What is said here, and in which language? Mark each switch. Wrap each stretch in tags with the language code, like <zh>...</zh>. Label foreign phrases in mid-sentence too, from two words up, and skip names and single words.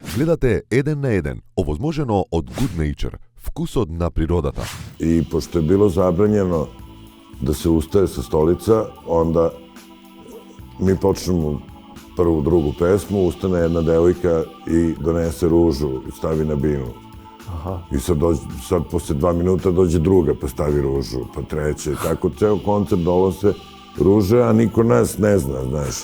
<mk>Гледате 1 на 1, овозможено од Good Nature, вкусот на природата.</mk> <sr>I pošto je bilo zabranjeno da se ustaje sa stolica, onda mi počnemo prvu, drugu pesmu, ustane jedna devojka i donese ružu i stavi na binu. I sad posle 2 minuta dođe druga pa stavi ružu, pa treća i tako ceo koncert donose ruže, a niko nas ne zna, znaš.</sr>